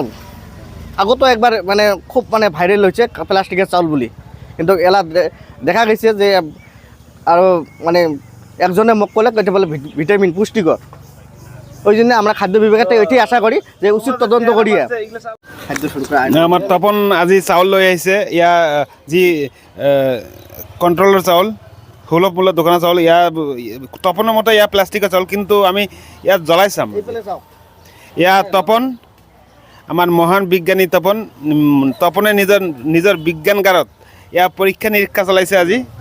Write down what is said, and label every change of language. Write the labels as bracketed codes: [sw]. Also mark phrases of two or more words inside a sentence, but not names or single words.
[rkt] আগতো একবার মানে খুব মানে ভাইরাল হয়েছে প্লাস্টিকের চাউল বলি, কিন্তু এলা দেখা গেছে যে আর মানে একজনে মোক কলে এটা বলে ভিটামিন পুষ্টিকর। ওই জন্য আমরা খাদ্য বিভাগের থেকে এটাই আশা করি যে উচিত তদন্ত করিয়া খাদ্য সুরক্ষা আইন। [as] আমার তপন আজি চাউল লৈ আহিছে, ইয়া যি কন্ট্রোলার চাউল সুলভ মূল্যৰ দোকানৰ চাউল, ইয়াৰ তপনৰ মতে ইয়াৰ প্লাষ্টিকৰ চাউল, কিন্তু আমি ইয়াত জ্বলাই চাম। ইয়াৰ তপন আমাৰ মহান বিজ্ঞানী তপনে নিজৰ বিজ্ঞানগাৰত ইয়াৰ পৰীক্ষা নিৰীক্ষা চলাইছে আজি।